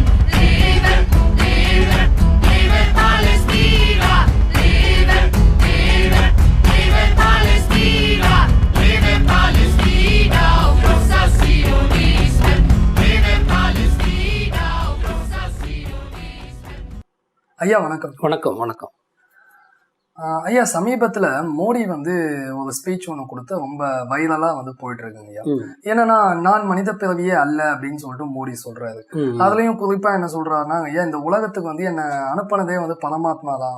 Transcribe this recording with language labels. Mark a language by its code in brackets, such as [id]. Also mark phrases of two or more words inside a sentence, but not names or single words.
[de] Lebe, lebe, lebe Palästina. Lebe, lebe, lebe Palästina. Lebe Palästina, großer Zionisten. Lebe Palästina, großer Zionisten. [ta] ஐயா வணக்கம். வணக்கம் வணக்கம். ஐயா, சமீபத்தில் மோடி ஒரு ஸ்பீச் ஒன்று கொடுத்து ரொம்ப வைரலாக போயிட்டு இருக்குங்க ஐயா. என்னன்னா, நான் மனித பிறவியே அல்ல அப்படின்னு சொல்லிட்டு மோடி சொல்றாரு. அதுலயும் குறிப்பா என்ன சொல்றாருன்னா, ஐயா இந்த உலகத்துக்கு என்ன அனுப்பினதே பரமாத்மா தான்.